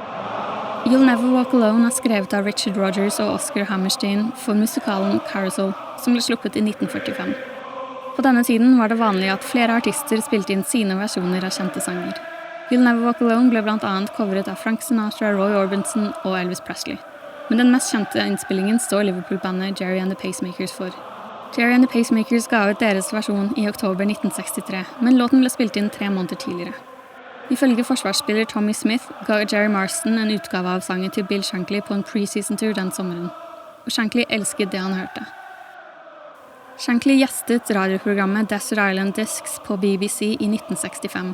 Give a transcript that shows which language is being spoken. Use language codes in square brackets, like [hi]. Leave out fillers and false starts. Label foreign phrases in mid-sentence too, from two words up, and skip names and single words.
[no] You'll Never Walk Alone skrevet av Richard Rodgers og Oscar Hammerstein for musikalen Carousel, som ble sluppet i 1945. På denne tiden var det vanlig at flere artister spilte inn sine versjoner av kjente sanger. You'll Never Walk Alone ble blant annet coveret av Frank Sinatra, Roy Orbison og Elvis Presley. Men den mest kjente innspillingen står Liverpool-bandet Jerry and the Pacemakers for. Jerry and the Pacemakers ga ut deres versjon i oktober 1963, men låten ble spilt inn 3 måneder tidligere. Ifølge forsvarsspiller Tommy Smith ga Jerry Marston en utgave av sangen til Bill Shankly på en pre-season-tur den sommeren, og Shankly elsket det han hørte. Shankly gjestet radioprogrammet Desert Island Discs på BBC i 1965.